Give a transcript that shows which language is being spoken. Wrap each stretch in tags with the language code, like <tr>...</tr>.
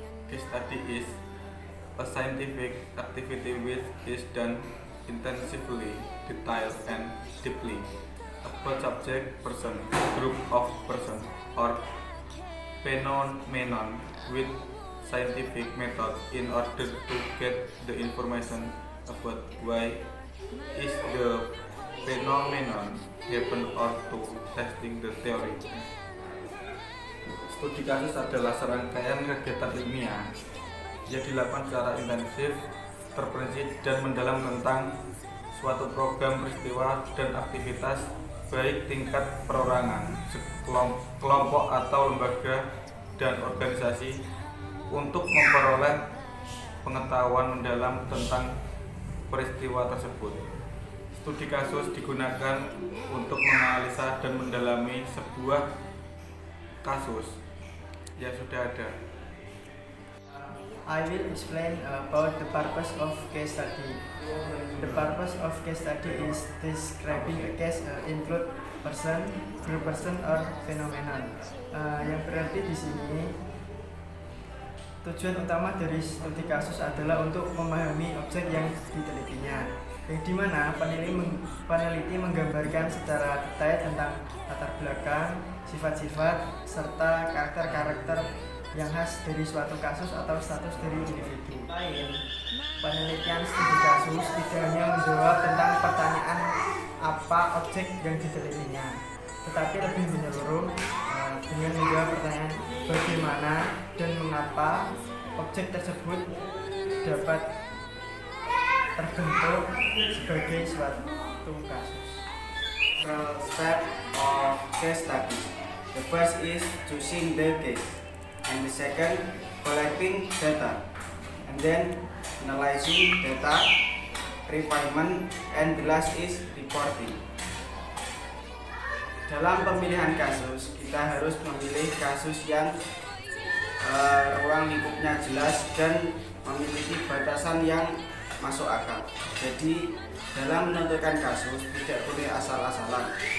<en>Case study is a scientific activity which is done intensively, detailed and deeply about subject, person, group of person or phenomenon with scientific method in order to get the information about why is the phenomenon happen or to testing the theory.</en> <id>Studi kasus adalah serangkaian kegiatan ilmiah yang dilakukan secara intensif, terperinci dan mendalam tentang suatu program, peristiwa dan aktivitas baik tingkat perorangan, kelompok atau lembaga dan organisasi untuk memperoleh pengetahuan mendalam tentang peristiwa tersebut. Studi kasus digunakan untuk menganalisa dan mendalami sebuah kasus yang sudah ada.</id> <en>I will explain about the purpose of case study. The purpose of case study is describing a case include person, group person, or phenomenon.</en> <id>Yang berarti di sini tujuan utama dari studi kasus adalah untuk memahami objek yang ditelitinya, yang dimana peneliti menggambarkan secara detail tentang latar belakang, sifat-sifat, serta karakter-karakter yang khas dari suatu kasus atau status dari individu. Lain, penelitian studi kasus tidak hanya menjawab tentang pertanyaan apa objek yang ditelitinya, tetapi lebih menyeluruh dengan menjawab pertanyaan bagaimana dan mengapa objek tersebut dapat terbentuk sebagai suatu kasus.</id> <en>Step of case study. The first is choosing the case, and the second collecting data, and then analyzing data, refinement, and the last is reporting.</en> <id>Dalam pemilihan kasus, kita harus memilih kasus yang ruang lingkupnya jelas dan memiliki batasan yang masuk akal. Jadi dalam menentukan kasus tidak boleh asal-asalan.</id>